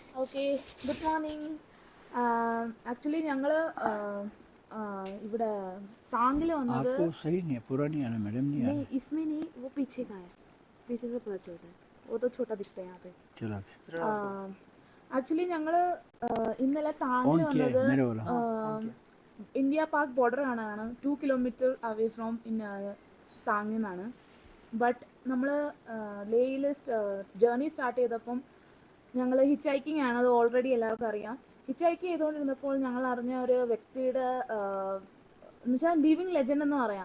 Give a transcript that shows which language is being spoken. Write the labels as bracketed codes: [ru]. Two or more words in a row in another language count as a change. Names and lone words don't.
[en] okay good morning. [ml] ആക്ച്വലി ഞങ്ങൾ ഇവിടെ तांग ले वന്നത് [hi] आपको सही नहीं है, पूरा नहीं आ रहा मैडम, नहीं आ नहीं रहा। इसमें नहीं, वो पीछे का है, पीछे से पता चलता है, वो तो छोटा दिखता है यहाँ पे। चलो [ml] ആക്ച്വലി ഞങ്ങൾ ഇന്നലെ താങ്ങിൽ [hi] ऑन किया है [ml] വന്നത് [hi] मेरे वाला। [ml] ഇന്ത്യ പാക് ബോർഡർ കാണാനാണ്. 2 കിലോമീറ്റർ [en] away from [ml] താങ്ങിൽ നിന്നാണ്. ബട്ട് നമ്മൾ ലേയിൽ [en] journey start [ml] ചെയ്തപ്പം ഞങ്ങൾ [en] hitch hiking [ml] ആണ്, അത് ഓൾറെഡി എല്ലാവർക്കും അറിയാം. [en] hitch hike [ml] ചെയ്തുകൊണ്ടിരുന്നപ്പോൾ ഞങ്ങൾ അറിഞ്ഞ ഒരു വ്യക്തിയുടെ എന്ന് വെച്ചാൽ [en] living legend [ml] എന്ന് പറയാം.